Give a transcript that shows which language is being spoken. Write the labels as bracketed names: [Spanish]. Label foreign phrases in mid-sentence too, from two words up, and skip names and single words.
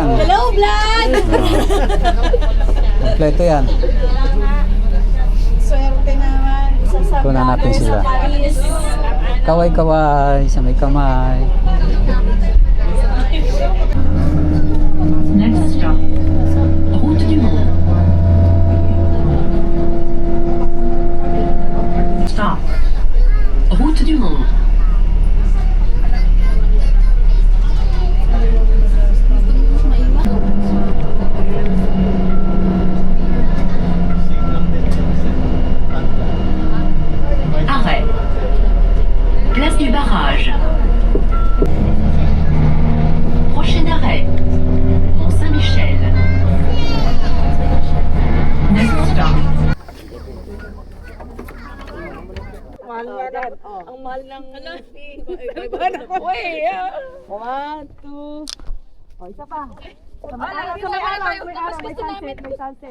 [English] Hello, vlog! [Filipino] Kompleto yan. Swerte naman. Isa sa Kunan natin vlogger sila. sa Paris. Kaway-kaway, sa may kamay. [English] Next stop, Route du Mont. Stop, Route du Mont. [French] Arrêt. Place du barrage. Prochain arrêt. Mont-Saint-Michel. [English] Next stop. [Filipino] Ang mahal ng fee. [English] One, two. [Filipino] O, isa pa. May sunset. May sunset.